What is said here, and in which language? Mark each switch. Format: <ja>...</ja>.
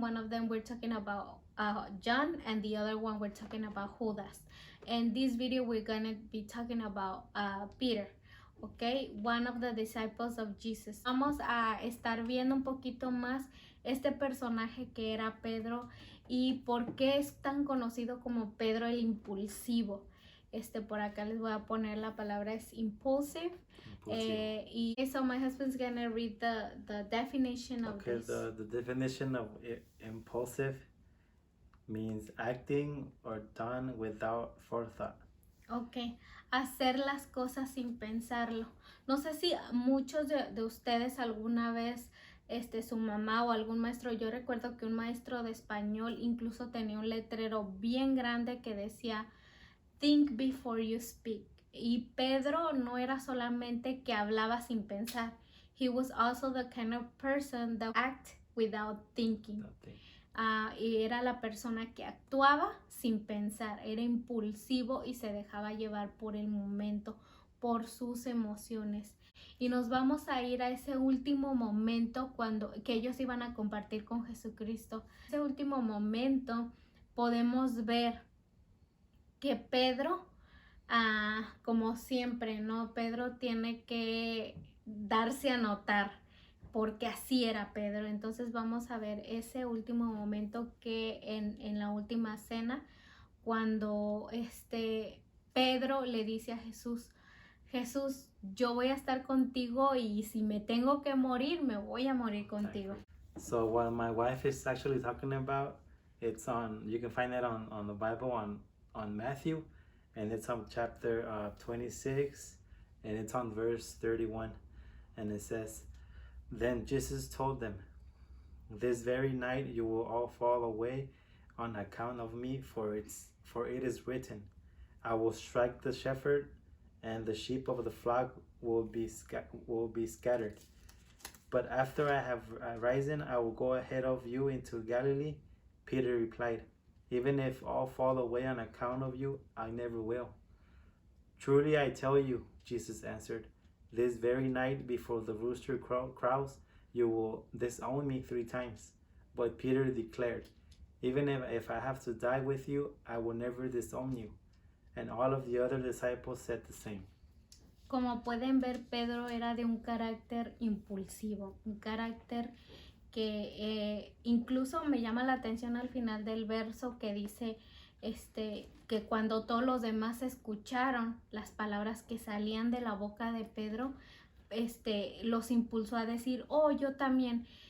<en>One of them we're talking about John, and the other one we're talking about Judas. In this video we're gonna be talking about Peter, okay, one of the disciples of Jesus.</en> <es>Vamos a estar viendo un poquito más este personaje que era Pedro y por qué es tan conocido como Pedro el impulsivo. Por acá les voy a poner la palabra es impulsive.</es> <en>Y so my husband's gonna read the definition of this. The definition of impulsive means acting or done without forethought.</en> <es>Ok, hacer las cosas sin pensarlo. No sé si muchos de ustedes alguna vez, su mamá o algún maestro, yo recuerdo que un maestro de español incluso tenía un letrero bien grande que decía</es> <en>think before you speak.</en> <es>Y Pedro no era solamente que hablaba sin pensar.</es> <en>He was also the kind of person that act without thinking.</en> <es>Y era la persona que actuaba sin pensar, era impulsivo y se dejaba llevar por el momento, por sus emociones. Y nos vamos a ir a ese último momento que ellos iban a compartir con Jesucristo. Ese último momento podemos ver que Pedro, como siempre, ¿no? Pedro tiene que darse a notar porque así era Pedro. Entonces vamos a ver ese último momento que en la última cena, cuando Pedro le dice a Jesús, Jesús, yo voy a estar contigo y si me tengo que morir, me voy a morir contigo.</es> <en>So what my wife is actually talking about, you can find it on the Bible on Matthew, and it's on chapter 26, and it's on verse 31, and it says, Then Jesus told them, This very night you will all fall away on account of me, for it is written, I will strike the shepherd, and the sheep of the flock will be scattered. But after I have risen, I will go ahead of you into Galilee. Peter replied, Even if all fall away on account of you, I never will. Truly I tell you, Jesus answered, this very night before the rooster crows, you will disown me 3 times. But Peter declared, Even if I have to die with you, I will never disown you. And all of the other disciples said the same.</en> <es>Como pueden ver, Pedro era de un carácter impulsivo, un carácter que incluso me llama la atención al final del verso que dice que cuando todos los demás escucharon las palabras que salían de la boca de Pedro, los impulsó a decir, oh, yo también.</es>